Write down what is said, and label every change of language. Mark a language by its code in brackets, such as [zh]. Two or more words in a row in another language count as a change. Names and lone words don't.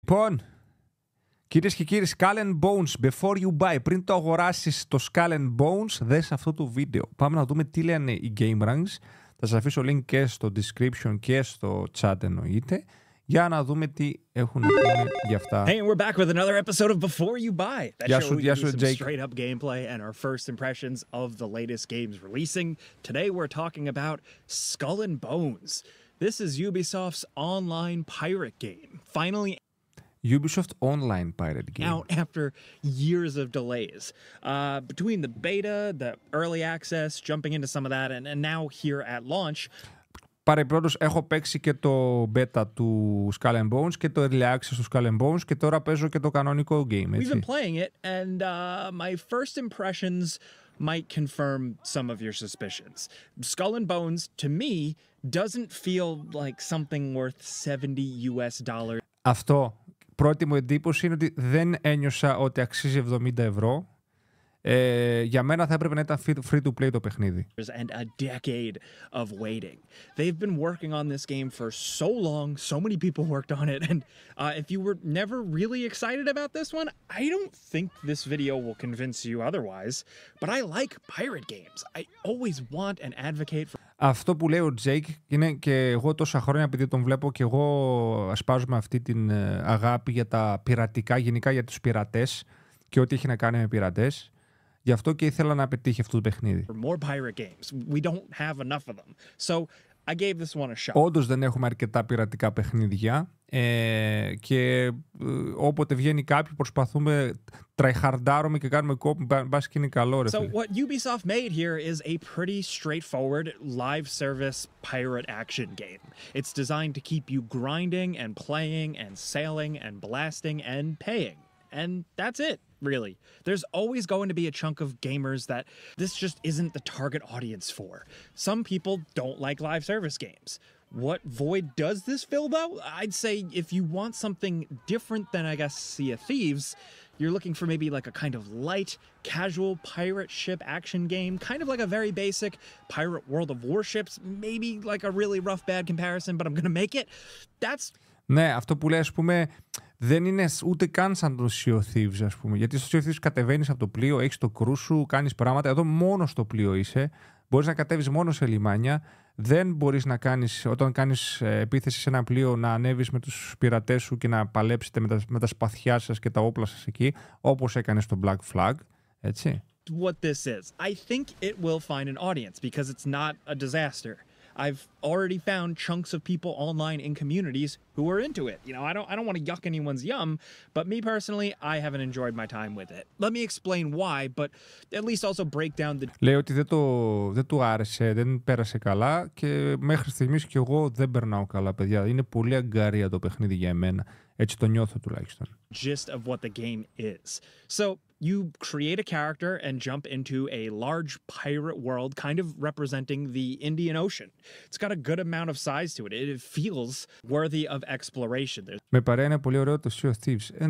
[el] Λοιπόν, κυρίες και κύριοι, [en] Skull and Bones, before you buy, [el] πριν το αγοράσεις το Skull and Bones, δες αυτό το βίντεο. Πάμε να δούμε τι λένε οι Game Ranks. Θα σας αφήσω link και στο description και στο chat εννοείται, για να δούμε τι έχουν να πούμε για αυτά. [en] Hey, and we're back with another episode of Before You Buy. That [el] Γεια [en] show [el] σου, [en] we [el] γεια [en] give you [el] σου, [en] some [el] Jake. [en] straight up gameplay and our first impressions of the latest games releasing. Today we're talking about Skull and Bones. This is Ubisoft's online pirate game. Finally Ubisoft Online Pirate Game. out after years of delays. Between the beta, the early access, jumping into some of that, and now here at launch. [el] Παρεμπιπτόντως, έχω παίξει και το beta του Skull and Bones και το [en] early access [el] του Skull and Bones και τώρα παίζω και το κανονικό game, έτσι. [en] We've been playing it, and my first impressions might confirm some of your suspicions. Skull and Bones, to me, doesn't feel like something worth $70. [el] Αυτό. Πρώτη μου εντύπωση είναι ότι δεν ένιωσα ότι αξίζει €70. Για μένα θα έπρεπε να ήταν [en] free to play [el] το παιχνίδι. [en] And a decade of waiting. They've been working on this game for so long. So many people worked on it. And if you were never really excited about this one, I don't think this video will convince you otherwise. But I like pirate games. I always want and advocate for. [el] Αυτό που λέει ο Jake είναι και εγώ τόσα χρόνια, επειδή τον βλέπω και εγώ ασπάζομαι αυτή την αγάπη για τα πειρατικά, γενικά για τους πειρατές και ό,τι έχει να κάνει με πειρατές. Γι' αυτό και ήθελα να πετύχει αυτό το παιχνίδι. [en] More pirate games. We don't have enough of them. So I gave this one a shot. [el] Όντως δεν έχουμε αρκετά πειρατικά παιχνίδια και όποτε βγαίνει κάποιο προσπαθούμε, τραϊχαρντάρουμε και κάνουμε κόπη, μπας και είναι καλό, ρε [en] So [el] φίλε. [en] what Ubisoft made here is a pretty straightforward live service pirate action game. It's designed to keep you grinding and playing and sailing and blasting and paying. And that's it, really. There's always going to be a chunk of gamers that this just isn't the target audience for. Some people don't like live service games. What void does this fill, though? I'd say if you want something different than, I guess, Sea of Thieves, you're looking for maybe like a kind of light, casual pirate ship action game, kind of like a very basic pirate World of Warships, maybe like a really rough, bad comparison, but I'm gonna make it. That's... [el] Ναι, αυτό που λέει, ας πούμε, δεν είναι ούτε καν σαν το Sea of Thieves, ας πούμε. Γιατί στο Sea of Thieves κατεβαίνεις από το πλοίο, έχεις το κρού σου, κάνεις πράγματα. Εδώ μόνο στο πλοίο είσαι. Μπορείς να κατέβεις μόνο σε λιμάνια. Δεν μπορείς να κάνεις, όταν κάνεις επίθεση σε ένα πλοίο, να ανέβεις με τους πειρατές σου και να παλέψετε με τα σπαθιά σας και τα όπλα σας εκεί, όπως έκανε στο Black Flag. Έτσι. [en] What this is. I think it will find an audience because it's not a disaster. I've already found chunks of people online in communities who are into it. You know, I don't want to yuck anyone's yum, but me personally, I haven't enjoyed my time with it. Let me explain why, but at least also break down the... [el] Λέει ότι δεν του άρεσε, δεν πέρασε καλά και μέχρι στιγμής και εγώ δεν περνάω καλά, παιδιά. Είναι πολύ αγκαρία το παιχνίδι για εμένα. Έτσι το νιώθω τουλάχιστον. [en] Gist of what the game is. So you create a character and jump into a large pirate world, kind of representing the Indian Ocean. It's got a good amount of size to it. It feels worthy of exploration. [el] Με παρέα είναι πολύ ωραίο το Sea of Thieves.